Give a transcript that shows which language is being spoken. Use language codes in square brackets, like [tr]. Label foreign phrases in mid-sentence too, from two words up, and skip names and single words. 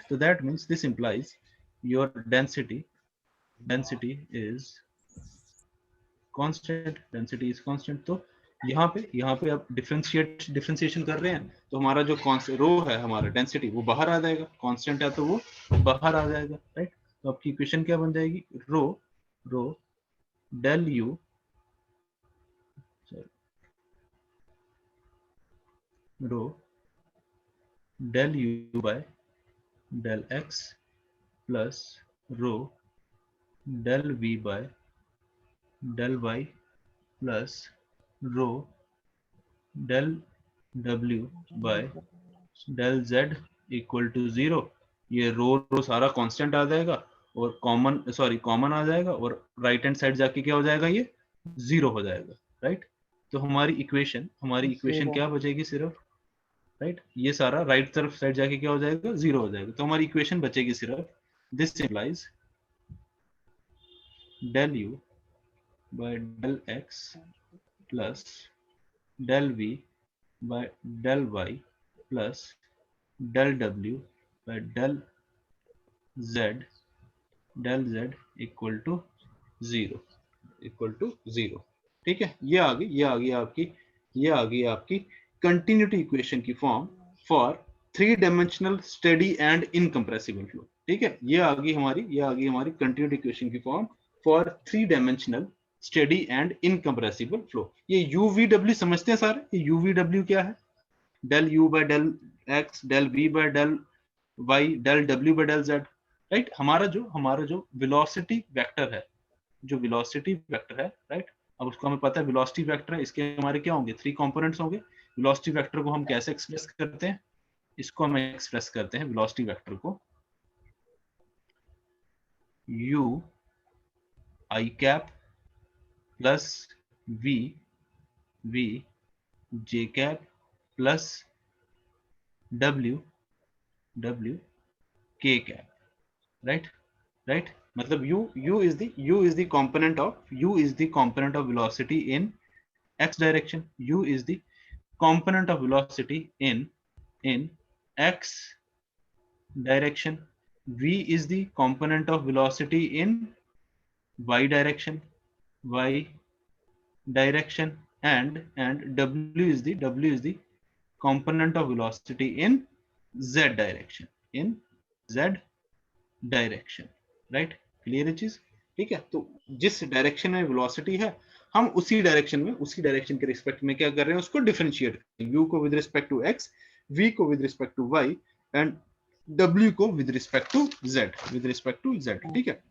[en] तो that means this implies your density is constant. [hi] तो यहाँ पे आप डिफरेंशिएशन कर रहे हैं, तो हमारा जो रो है, हमारा डेंसिटी, वो बाहर आ जाएगा, कांस्टेंट है तो वो बाहर आ जाएगा, राइट। तो आपकी इक्वेशन क्या बन जाएगी, [en] rho del u by del x plus rho del v by del y plus rho del w by del z equal to zero. [hi] ये रो सारा कांस्टेंट आ जाएगा और कॉमन आ जाएगा, और [en] right hand side [hi] जाके क्या हो जाएगा, ये जीरो हो जाएगा, राइट। तो हमारी इक्वेशन क्या बचेगी सिर्फ, राइट, ये सारा राइट तरफ साइड जाके क्या हो जाएगा, जीरो हो जाएगा। तो हमारी इक्वेशन बचेगी सिर्फ, [en] this implies del u by del x plus del v by del y plus del w by del z equal to zero, [hi] ठीक है। ये आ गई आपकी [en] continuity equation [hi] की [en] form for 3 dimensional steady and incompressible flow, [hi] ठीक है। ये आ गई हमारी [en] continuity equation [hi] की [en] form for 3 dimensional steady and incompressible flow. [hi] ये UVW समझते हैं सारे, ये UVW क्या है, [en] del u by del x, del v by del y, del w by del z, राइट। [hi] हमारा जो [en] velocity vector [hi] है, जो [en] velocity vector [hi] है, राइट, अब उसको हमें पता है [en] velocity vector [hi] है, इसके हमारे क्या होंगे, 3 कंपोनेंट्स होंगे। [en] velocity vector [hi] को हम कैसे एक्सप्रेस करते हैं, इसको हम एक्सप्रेस करते हैं [en] velocity vector [hi] को [en] u i cap plus v j cap plus w k cap, [hi] राइट। [en] मतलब u is the component of velocity in x direction. U is the component of velocity in x direction. V is the component of velocity in y direction, and w is the component of velocity in z direction, right? [hi] क्लियर है चीज, ठीक है। तो जिस डायरेक्शन में वेलोसिटी है, हम उसी डायरेक्शन के रिस्पेक्ट में क्या कर रहे हैं, उसको डिफरेंशिएट कर रहे हैं। u को [en] with respect to [hi] x, v को [en] with respect to [hi] y, एंड w को [en] with respect to [hi] z, ठीक है।